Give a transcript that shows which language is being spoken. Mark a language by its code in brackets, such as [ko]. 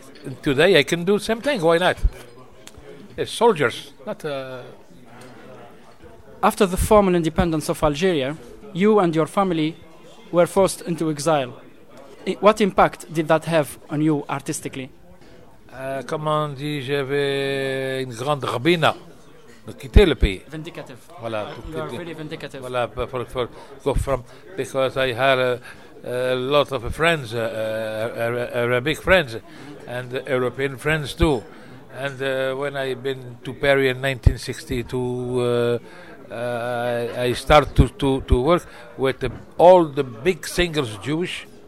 [en] And today I can do the same thing. Why not? As soldiers. Not. After the formal independence of Algeria, you and your family were forced into exile. What impact did that have on you artistically? [fr] Comment on dit, j'avais une grande rabbina de quitter le pays. [en] Vindicative. [fr] Voilà. [en] You are really vindicative. Voilà, for go from, because I had a lot of friends, Arabic friends, and European friends too. And when I been to Paris in 1962, I start to work with all the big singers Jewish.